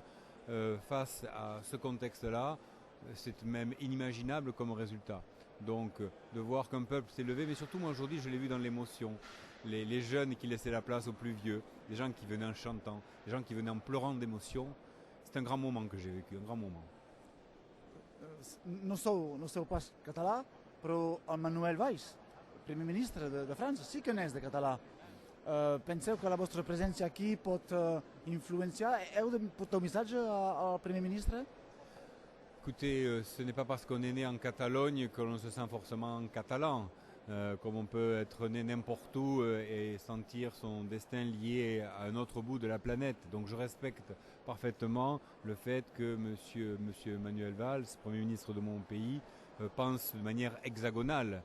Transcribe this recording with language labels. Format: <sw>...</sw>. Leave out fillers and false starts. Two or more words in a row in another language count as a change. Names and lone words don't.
<fr>Face à ce contexte-là, c'est même inimaginable comme résultat. Donc de voir qu'un peuple s'est levé, mais surtout moi aujourd'hui je l'ai vu dans l'émotion, les jeunes qui laissaient la place aux plus vieux, les gens qui venaient en chantant, les gens qui venaient en pleurant d'émotion. C'est un grand moment que j'ai vécu, un grand moment.</fr> <ca>No sou pas català, però el Manuel Valls, primer ministre de França, sí que n'és de català. Penseu que la vostra presència aquí pot influenciar? Heu de portar un missatge al primer ministre?</ca> <fr>Écoutez, ce n'est pas parce qu'on est né en Catalogne que l'on se sent forcément catalan. Comme on peut être né n'importe où et sentir son destin lié à un autre bout de la planète. Donc je respecte parfaitement le fait que monsieur Manuel Valls, Premier ministre de mon pays, pense de manière hexagonale.</fr>